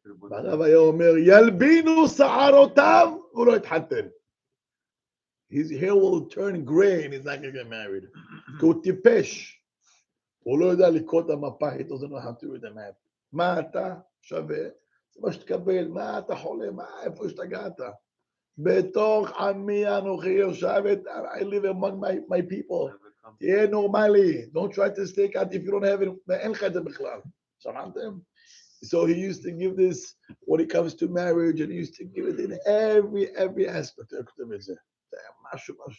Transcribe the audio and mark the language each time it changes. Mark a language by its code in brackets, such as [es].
[he] והרב היה אומר, ילבינו שערותיו, הוא לא יתחתן. [en] His hair will turn gray and he's not going to get married. [he] כי הוא טיפש. הוא לא יודע לקרוא את המפה, [en] he doesn't know how to read the map. [he] מה אתה שווה? זה מה שתקבל, מה אתה חולם, איפה השתגעת? בתוך עמי אנוכי יושבת, [en] I live among my people. [he] תהיה נורמלי, [en] don't try to stick out if you don't have it, [he] אין לך את זה בכלל. שמעתם? [en] So he used to give this when it comes to marriage, and he used to give it in every aspect. [he] הוא כותב את זה. זה היה משהו.